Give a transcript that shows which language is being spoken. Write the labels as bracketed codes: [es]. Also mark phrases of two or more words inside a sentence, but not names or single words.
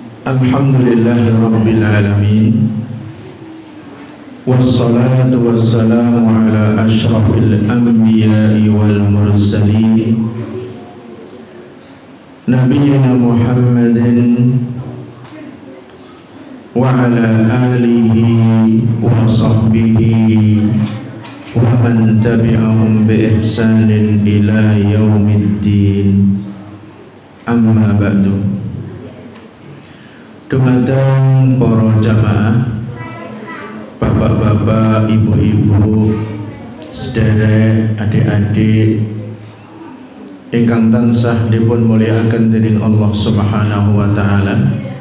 [ar] الحمد لله رب العالمين. والصلاة والسلام على أشرف الأنبياء والمرسلين نبينا محمد وعلى آله وصحبه ومن تبعهم بإحسان إلى يوم الدين. أما بعد. [jv] Dumateng para jamaah, bapak-bapak, ibu-ibu, sedherek, adik-adik ingkang tansah dipun mulyakaken dening [ar] الله سبحانه وتعالى.